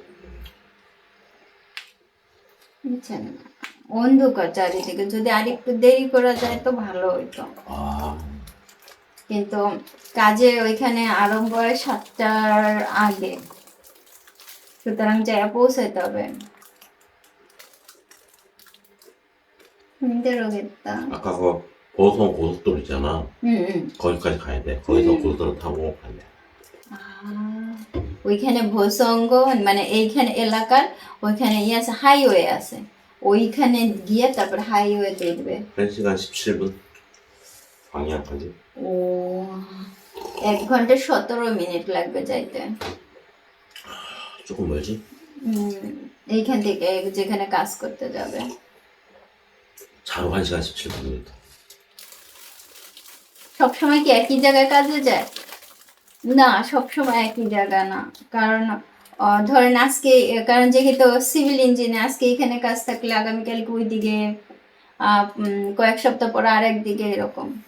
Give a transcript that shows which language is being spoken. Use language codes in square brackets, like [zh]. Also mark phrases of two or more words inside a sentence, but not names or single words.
[bn] বুঝছেন না, অন্ধকার চারিদিকে, যদি আরেকটু দেরি করা যায় তো ভালো হইতো, 아, কিন্তু কাজে ওইখানে আরম্ভ হয় 7টার আগে, সুতরাং যায় পৌঁছাইতে হবে। রোগেরটা [ko] 아까 그 보성 고속도로 있잖아. হুম হুম। 거기까지 가야 돼. 거기서 고속도로 타고 가야 돼. [bn] ওইখানে ভোসঙ্গ মানে এইখানে এলাকার ওইখানে ইয়ে আছে, হাইওয়ে আছে, ওইখানে গিয়ে তারপর হাইওয়ে দেখবে। [ko] 1시간 17분 방향까지. [bn] ও 1 ঘন্টা 17 মিনিট লাগবে যাইতে। [ko] 조금 멀지? [bn] এইখান থেকে যেখানে কাজ করতে যাবে। [ko] 차로 1시간 17분이니까. [bn] সবসময় কি একই জায়গায় কাজে যায়? না, সবসময় একই জায়গা না, কারণ ধরেন আজকে, কারণ যেহেতু [en] civil engine [bn] আজকে এখানে কাজ থাকলে আগামীকালকে ওই দিকে, কয়েক সপ্তাহ পর আর একদিকে, এরকম।